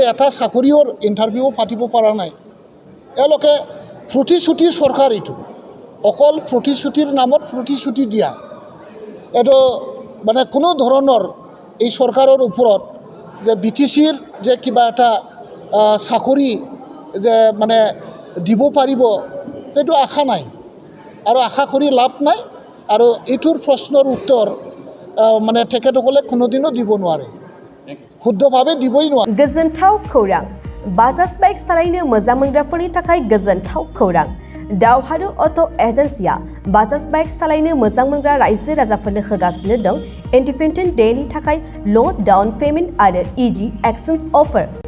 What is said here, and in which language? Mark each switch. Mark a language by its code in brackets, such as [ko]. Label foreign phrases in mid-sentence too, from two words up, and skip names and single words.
[as] এটা চাকৰিৰ ইণ্টাৰভিউ পাতিব পৰা নাই এওঁলোকে প্ৰতিশ্ৰুতি চৰকাৰ এইটো অকল প্ৰতিশ্ৰুতিৰ নামত প্ৰতিশ্ৰুতি দিয়া এইটো মানে কোনো ধৰণৰ এই চৰকাৰৰ ওপৰত যে BTCৰ যে কিবা এটা চাকৰি যে মানে দিব পাৰিব সেইটো আশা নাই আৰু আশা কৰি লাভ নাই আৰু এইটোৰ প্ৰশ্নৰ উত্তৰ মানে তেখেতসকলে কোনোদিনও দিব নোৱাৰে শুদ্ধভাৱে দিবই নোৱাৰে [brx] गोजोनथाव खौरां बाजाज बाइक सालायनो मोजां मोनग्राफोरनि थाखाय गोजोनथाव खौरां दावहारु अट' एजेन्सिया बाजाज बाइक सालायनो मोजां मोनग्रा रायजो राजाफोरनो होगासिनो दं इन्डिपेन्डेन्ट डेनि थाखाय [en] low down payment [brx] आरो [en] easy exchange offer